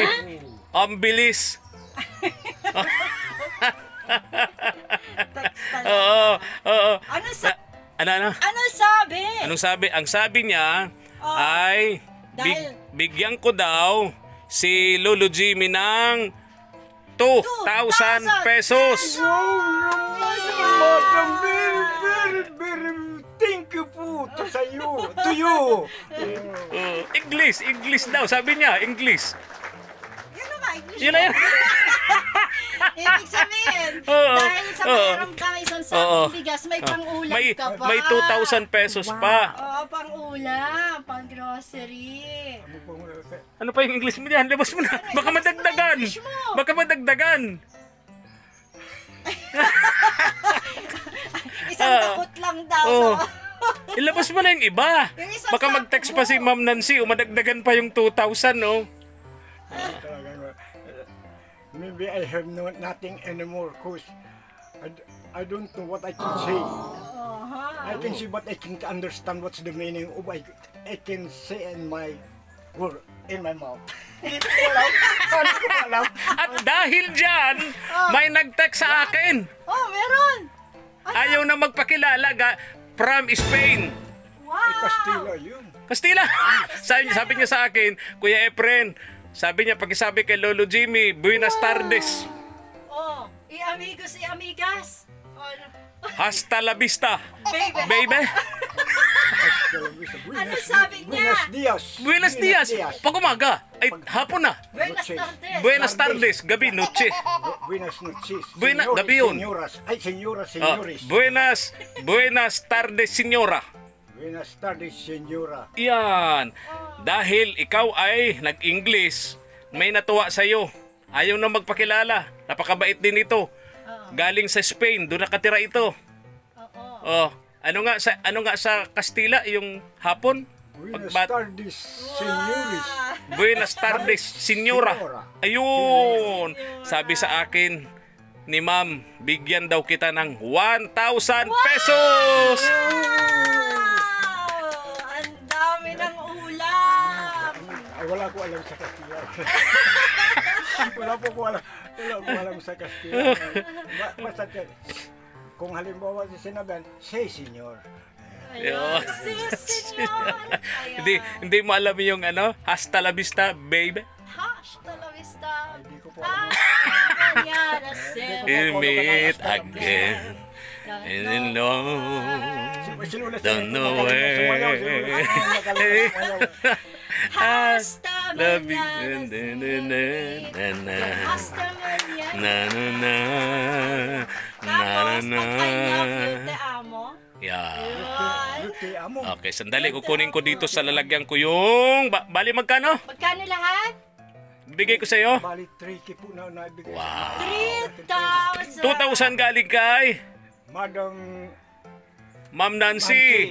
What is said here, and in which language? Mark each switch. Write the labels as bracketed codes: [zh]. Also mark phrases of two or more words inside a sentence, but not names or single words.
[tl] Ang bilis. Oo. Ano sabi? Anong sabi? Ang sabi niya ay bigyan ko daw si Lolo Jimmy ng 2,000 pesos. Madam, [en] very thank you po to you. [tl] English daw, sabi niya, English. Yun na nga, English. Yun na yun. Ibig sabihin, dahil sa mayroon ka isang sakong bigas, may pang-ulam ka pa. May 2,000 pesos pa. Oo, pang-ulam, pang-grocery. Ano pa yung English mo diyan? Labas mo na. Baka madagdagan. Baka madagdagan. Isang takot lang daw. Ilabas mo na yung iba. Baka mag-text pa si Ma'am Nancy o madagdagan pa yung 2,000, no? [en] Maybe I have nothing anymore because I don't know what I can say. I can say but I can't understand what's the meaning of I can say in my word, in my mouth. [tl] Hindi ko alam. Hindi ko alam. At dahil dyan, may nag-text sa akin. Oh, meron! Ayaw na magpakilala [en] from Spain. [tl] Wow! Kastila yun. Kastila. sabi niya sa akin, Kuya Efren, sabi niya, pakisabi kay Lolo Jimmy, [es] buenas tardes. Oh, i-amigos, i-amigas. Oh, Hasta la vista. baby. Baby. [tl] Ano sabi niya? [es] Buenos dias. Buenos dias. [tl] Pag umaga. Ay, hapon na. [es] Buenas Noches. tardes. Buenas tardes. Gabi, noche. Buenas noches. [tl] Gabi yun. [es] Señoras. Ay, señoras, Oh, señores. buenas tardes, senyora. Buenas tardes, señora. [tl] Yan. Dahil ikaw ay nag-English, may natuwa sa'yo. Ayaw na magpakilala. Napakabait din ito. Galing sa Spain, doon nakatira ito. Oh, ano nga sa Kastila yung hapon? [es] Buenas Pagbat- tardes, señores. Buenas tardes, senyora. Ayun. [tl] Sabi sa akin ni Ma'am, bigyan daw kita ng 1,000 pesos. Wow! Ang dami ng ulam! Ay, wala ko alam sa Kastila. wala ko alam sa Kastila. Basta kung halimbawa si sinabihan, say senyor. Ayun. [es] Si senyor! [tl] Hindi mo alam yung [es] hasta la vista, [tl] baby. [es] Hasta la vista! [tl] Ay, di ko po alam. [es] Mañana se [en] We'll meet again. In love. Don't know where. [es] Hasta La mañana Hasta mañana Na na na. [tl] Tapos, pag [en] I love you, [es] te amo. [tl] Yeah. Yun. [es] Te amo. [tl] Okay, sandali. Kukunin ko dito sa lalagyan ko yung... Bali magkano? Magkano lahat? Bigay ko sa iyo. Bali, 3K po na naibigay. Wow. 3,000. 2,000 galing kay Madam, Ma'am Nancy.